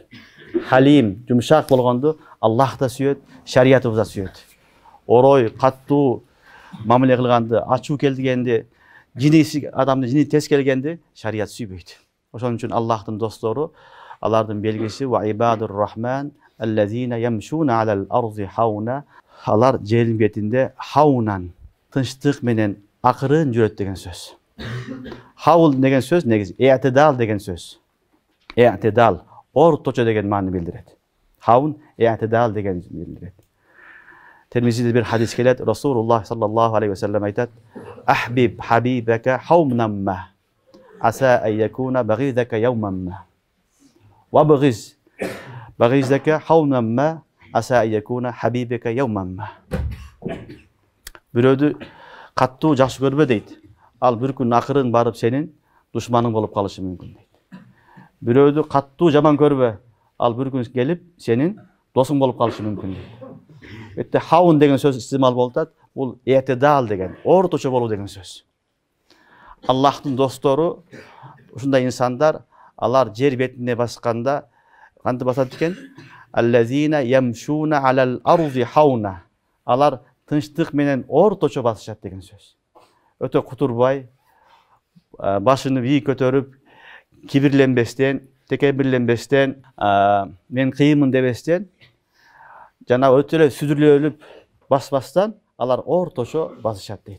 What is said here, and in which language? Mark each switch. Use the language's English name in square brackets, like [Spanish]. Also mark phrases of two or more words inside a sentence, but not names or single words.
[Kyrgyz] Халим, жумшак болгонду Аллах да сүйөт, шариятыбыз да сүйөт. Орой, каттуу мамиле кылганды, ачуу келгенде, жиниси адамды жини тез келгенде шарият сүйбөйт. Ошон үчүн Аллахтын достору, алардын белгиси [Arabic] وعباد الرحمن الذين يمشون على الأرض هونا. [Kyrgyz] Алар жердин бетинде хаунан, тынчтык менен акырын жүрөт деген сөз. Хаул деген сөз негизи эътидал деген сөз. Эътидал, орточо деген маани билдирет. [Arabic] هون اعتدال [Kyrgyz] деген билдирет. Термизиде bir hadis келет, Расулуллах [Arabic] صلى الله عليه وسلم [Kyrgyz] айтат: [Arabic] "أحبب حبيبك هونا ما، عسى أن يكون بغيضك يوما ما. وأبغض بغيضك هونا ما، عسى أن يكون حبيبك يوما ما." [Kyrgyz] Бирөөдү каттуу жакшы көрбө дейт. Ал бир күн акырын барып сенин душманың болуп калышы мүмкүн дейт. Бирөөдү каттуу жаман көрбө. Ал бир күн келип сенин досуң болуп калышы мүмкүн дейт. Этте хаун деген сөз истимал болуп атат. Бул эътидал деген, орточо болуу деген сөз. Аллахтын достору ушундай инсандар, алар жер бетине басканда кантип басат экен? [Arabic] الذين يمشون على الأرض هونا. [Kyrgyz] Алар тынчтык менен орточо басышат деген сөз. Өтө кутурбай, башыны бийик көтөрүп, кибирленбестен, текебирленбестен, мен кыйынмын дебестен, жана өтө эле сүдүрөлүп баспастан алар орточо басышат дейт.